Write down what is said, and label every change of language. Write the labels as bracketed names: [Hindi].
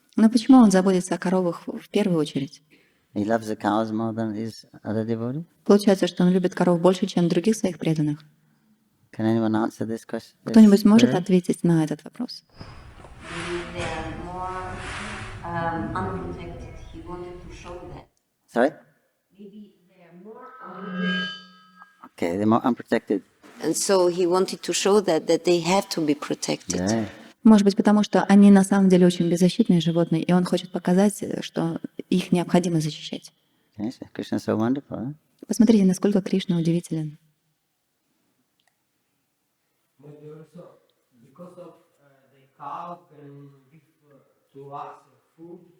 [Russian] Но почему он заботится о коровах в первую очередь? [English] He loves the cows more than his other devotees? [Russian] Получается, что он любит коров больше, чем других своих преданных. [English] Can anyone answer this question? [Russian] Кто-нибудь может ответить на этот вопрос? [English] Unprotected. He wanted to show that. Sorry? Maybe they are more unprotected. Okay, they're more unprotected. And so he wanted to show that they have to be protected. Yeah. [Russian] Может быть, потому что они на самом деле очень беззащитные животные, и он хочет показать, что их необходимо защищать. [English] Yes, Krishna is so wonderful. Huh? [Russian] Посмотрите, насколько Кришна удивителен. [English] Because of the cow can give to us food.